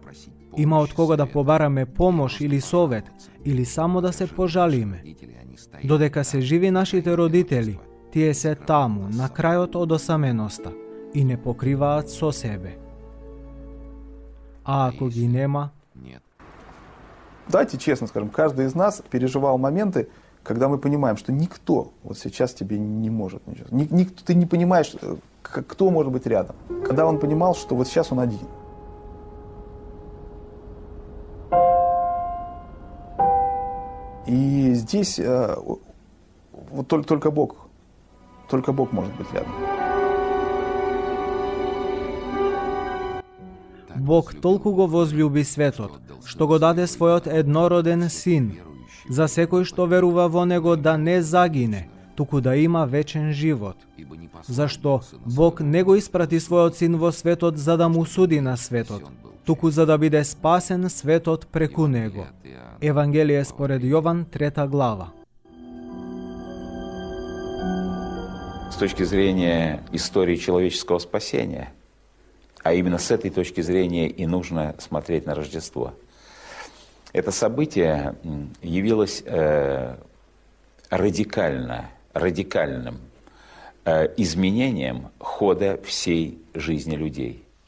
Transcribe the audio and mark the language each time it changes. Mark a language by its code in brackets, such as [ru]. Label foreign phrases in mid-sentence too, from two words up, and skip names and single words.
[mk] Има од кого да побараме помош или совет, или само да се пожалиме. Додека се живи нашите родители, тие се таму, на крајот од осаменоста, и не покриваат со себе. А ако ги нема? [ru] Давайте честно скажем, каждый из нас переживал моменты, когда мы понимаем, что никто вот сейчас тебе не может ничего. Ты не понимаешь, кто может быть рядом. Когда он понимал, что вот сейчас он один. И здесь вот только Бог может быть рядом. [mk] Бог толку го возлюби светот, што го даде својот еднороден син, за секој што верува во него да не загине, туку да има вечен живот. Зашто Бог не го испрати својот син во светот за да му суди на светот, туку за да биде спасен светот преку него. Евангелие според Јован, 3 глава. [ru] С точки зрения истории человеческого спасения, а именно с этой точки зрения и нужно смотреть на Рождество. Это событие явилось радикальным изменением хода всей жизни людей.